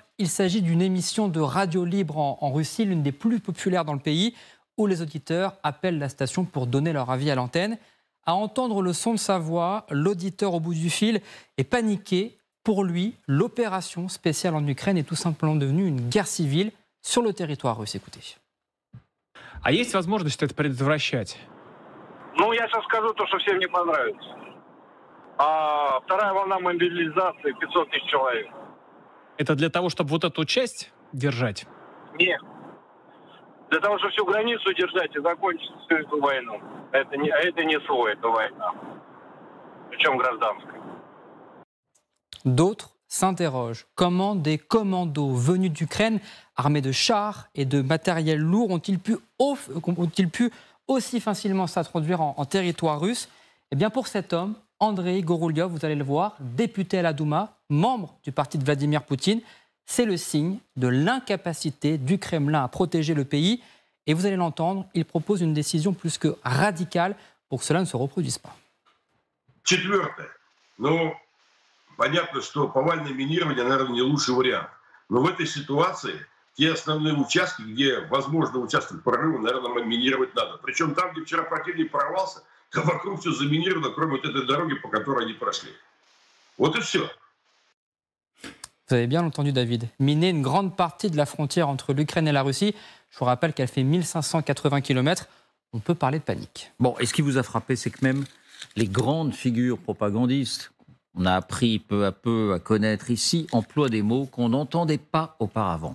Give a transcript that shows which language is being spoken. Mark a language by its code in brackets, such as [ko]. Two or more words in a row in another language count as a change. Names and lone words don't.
[fr] Il s'agit d'une émission de radio libre en Russie, l'une des plus populaires dans le pays, où les auditeurs appellent la station pour donner leur avis à l'antenne. À entendre le son de sa voix, l'auditeur au bout du fil est paniqué. Pour lui, l'opération spéciale en Ukraine est tout simplement devenue une guerre civile sur le territoire russe. Écoutez. [ru] А есть возможность это предотвращать? Ну, я сейчас скажу то, что всем не понравится. Вторая волна мобилизации 500 тысяч человек. Это для того, чтобы вот эту часть держать? Нет. Для того, чтобы всю границу держать и закончить всю эту войну. Это не СВО, это война. Причем гражданская. [fr] D'autres s'interrogent. Comment des commandos venus d'Ukraine, armés de chars et de matériel lourd, ont-ils pu aussi facilement s'introduire en territoire russe? Eh bien, pour cet homme, Andrei Gorouliov, vous allez le voir, député à la Douma, membre du parti de Vladimir Poutine, c'est le signe de l'incapacité du Kremlin à protéger le pays. Et vous allez l'entendre, il propose une décision plus que radicale pour que cela ne se reproduise pas. [ru] Четвертое. Понятно, что повальное минирование, наверное, не лучший вариант. Но в этой ситуации те основные участки, где возможно участвовать прорыва, наверное, минировать надо. Причем там, где вчера противник прорвался, то вокруг все заминировано, кроме вот этой дороги, по которой они прошли. Вот и все. [fr] Vous avez bien entendu, David. Miner une grande partie de la frontière entre l'Ukraine et la Russie. Je vous rappelle qu'elle fait 1580 km. On peut parler de panique. Bon, et ce qui vous a frappé, c'est que même les grandes figures propagandistes, on a appris peu à peu à connaître ici, emploient des mots qu'on n'entendait pas auparavant.